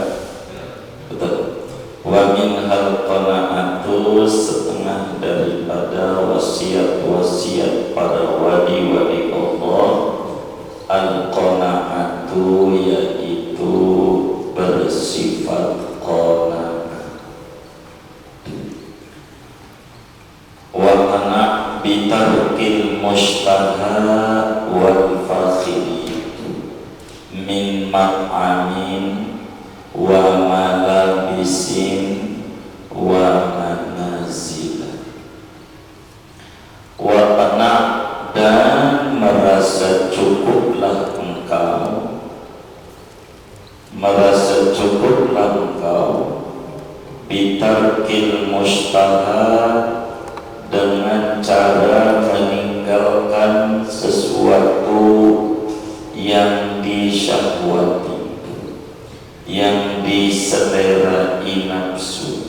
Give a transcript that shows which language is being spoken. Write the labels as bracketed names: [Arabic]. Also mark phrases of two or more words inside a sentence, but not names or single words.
[Indonesian] Betul. [Arabic] ومنها القناعة, [Indonesian] setengah daripada wasiat-wasiat para wali-wali Allah. Al-qana'atu yaitu bersifat qana'ah. [Arabic] وقنع بترك المشتهى والفاخر من مطاعم وملابس ومنازل. وقنع', [Indonesian] dan merasa cukuplah engkau, merasa cukuplah engkau [Arabic] بترك المشتهى, [Indonesian] dengan cara meninggalkan sesuatu yang disyahwati, yang diselerai nafsu.